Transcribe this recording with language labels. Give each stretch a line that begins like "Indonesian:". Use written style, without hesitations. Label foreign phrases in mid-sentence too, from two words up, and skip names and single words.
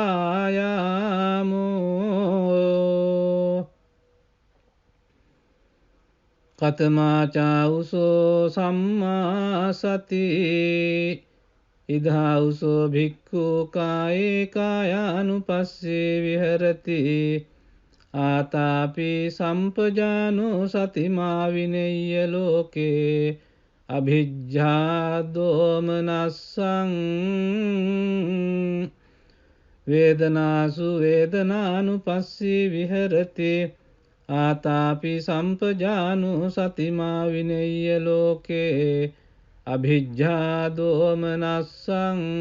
Pali: වායාමෝ කතමාචාවුසෝ සම්මා සති ඉදාඋසෝ භික්ඛු කායේ කායානුපස්සේ විහෙරති ආතාපි සම්පජානෝ සතිමා විනෙය්‍ය ලෝකේ අභිජ්ජා දෝමනස්සං වේදනාසු වේදනානුපස්සී විහෙරති ආතාපි සම්පජානෝ සතිමා විනෙය්‍ය ලෝකේ අභිජ්ජා දෝමනස්සං